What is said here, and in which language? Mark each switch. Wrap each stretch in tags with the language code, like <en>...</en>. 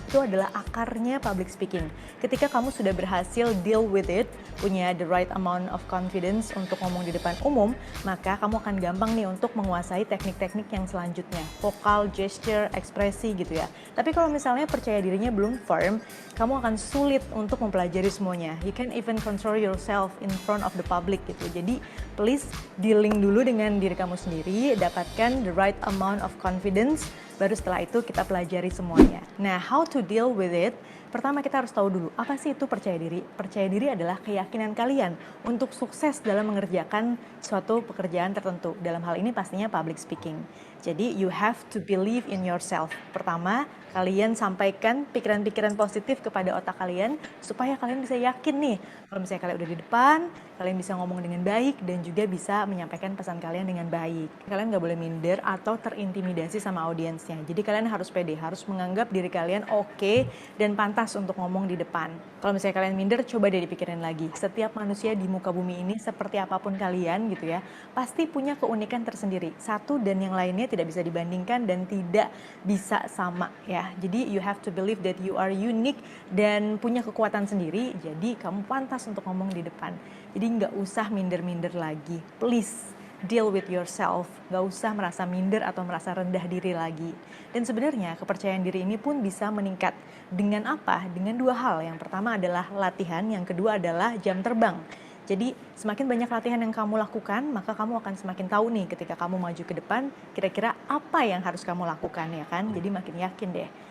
<id>Itu adalah akarnya public speaking. Ketika kamu sudah berhasil</id> <en>deal with it,</en> <id>punya</id> <en>the right amount of confidence</en> <id>untuk ngomong di depan umum, maka kamu akan gampang nih untuk menguasai teknik-teknik yang selanjutnya. Vokal, gesture, ekspresi gitu ya. Tapi kalau misalnya percaya dirinya belum firm, kamu akan sulit untuk mempelajari semuanya.</id> <en>You can even control yourself in front of the public gitu.</en> <id>Jadi please dealing dulu dengan diri kamu sendiri, dapatkan</id> <en>the right amount of confidence,</en> <id>baru setelah itu kita pelajari semuanya. Nah,</id> <en>how to deal with it?</en> <id>Pertama kita harus tahu dulu, apa sih itu percaya diri? Percaya diri adalah keyakinan kalian untuk sukses dalam mengerjakan suatu pekerjaan tertentu. Dalam hal ini pastinya public speaking.</id> <en>Jadi you have to believe in yourself.</en> <id>Pertama, kalian sampaikan pikiran-pikiran positif kepada otak kalian supaya kalian bisa yakin nih kalau misalnya kalian udah di depan, kalian bisa ngomong dengan baik dan juga bisa menyampaikan pesan kalian dengan baik. Kalian nggak boleh minder atau terintimidasi sama audiensnya. Jadi kalian harus pede, harus menganggap diri kalian oke dan pantas untuk ngomong di depan. Kalau misalnya kalian minder, coba deh dipikirin lagi. Setiap manusia di muka bumi ini seperti apapun kalian gitu ya, pasti punya keunikan tersendiri. Satu dan yang lainnya tidak bisa dibandingkan dan tidak bisa sama ya.</id> <en>Jadi you have to believe that you are unique</en> <id>dan punya kekuatan sendiri. Jadi kamu pantas untuk ngomong di depan. Jadi nggak usah minder-minder lagi.</id> <en>Please deal with yourself.</en> <id>Nggak usah merasa minder atau merasa rendah diri lagi. Dan sebenarnya kepercayaan diri ini pun bisa meningkat. Dengan apa? Dengan dua hal. Yang pertama adalah latihan, yang kedua adalah jam terbang. Jadi semakin banyak latihan yang kamu lakukan, maka kamu akan semakin tahu nih ketika kamu maju ke depan, kira-kira apa yang harus kamu lakukan ya kan? Jadi makin yakin deh.</id>